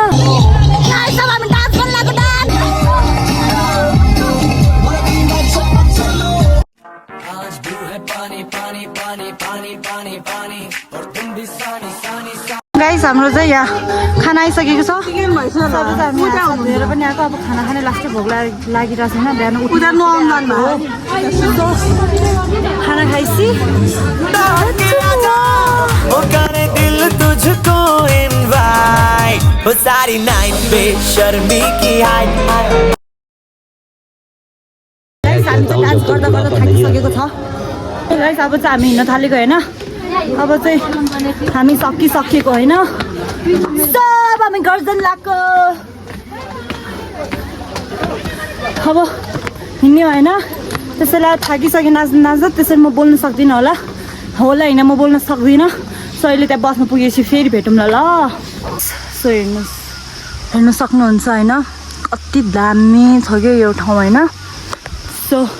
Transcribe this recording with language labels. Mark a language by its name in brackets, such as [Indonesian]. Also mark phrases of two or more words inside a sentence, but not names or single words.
[Nepali] गाइस हाम्रो चाहिँ यहाँ खाना आइसकेको छ. धोएर पनि आएको. अब खाना खाने लास्टै भोक लागिरहेको छैन. बिहान उठेर खाना खाइसी. [Hindi] तुझको इनवाइट वो सारी नाइट पे शर्मी की हाइट. [Nepali] गाइस हामी चाहिँ डान्स गर्दा थाकिसकेको छ. गाइस अब चाहिँ हामी हिँड्न थालेको होइन. अब चाहिँ हामी सकिसकेको होइन सब हामी गर्जन लाग्यो अब हिँड्ने होइन त्यसैलाई थाकिसक्यो नाच्दा नाच्दा त्यसरी म बोल्नु सक्दिनँ होला होइन म बोल्न सक्दिनँ सो अहिले त्यहाँ बस्नु पुगेपछि फेरि भेटौँला ल सो हेर्नुहोस् हेर्नु सक्नुहुन्छ होइन कति दामी छ क्या यो ठाउँ होइन सो